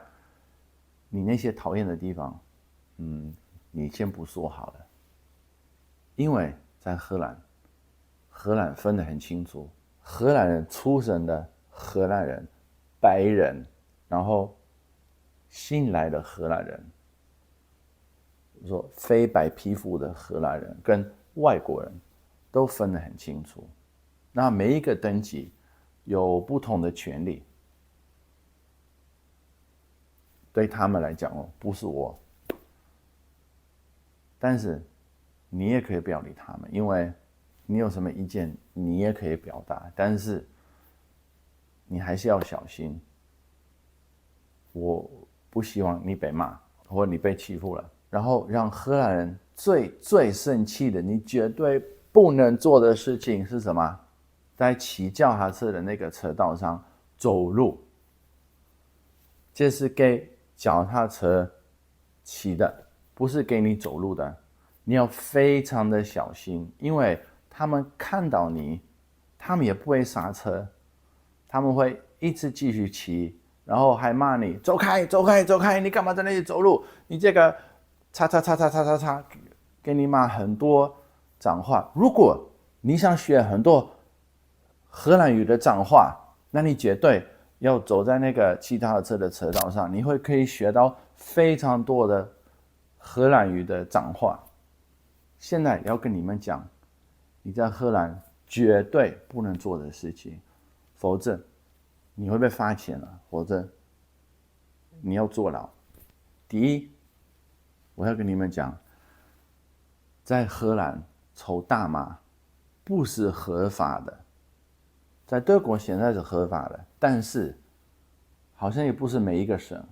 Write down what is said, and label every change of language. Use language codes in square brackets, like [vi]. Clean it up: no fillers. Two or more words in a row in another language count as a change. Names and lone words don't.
[zh] 你那些討厭的地方，你先不說好了，因為在荷蘭分得很清楚，荷蘭人出生的荷蘭人，白人，然後新來的荷蘭人，說非白皮膚的荷蘭人跟外國人都分得很清楚。那每一個等級有不同的權利，對他們來講不是我，但是你也可以不要理他們，因為你有什麼意見你也可以表達，但是你還是要小心。我不希望你被罵或你被欺負了。然後讓荷蘭人最生氣的，你絕對不能做的事情是什麼？在騎腳踏車的那個車道上走路，這是給腳踏車騎的，不是給你走路的。你要非常的小心，因為他們看到你，他們也不會剎車，他們會一直繼續騎，然後還罵你走開，你幹嘛在那裡走路？你這個叉，給你罵很多髒話。如果你想學很多荷蘭語的髒話，那你絕對要走在那個騎腳踏車的車道上，你可以學到非常多的荷蘭語的髒話。現在要跟你們講，你在荷蘭絕對不能做的事情，否則你會被罰錢了，否則你要坐牢。第一，我要跟你們講，在荷蘭抽大麻不是合法的。在德國現在是合法的，但是好像也不是每一個省。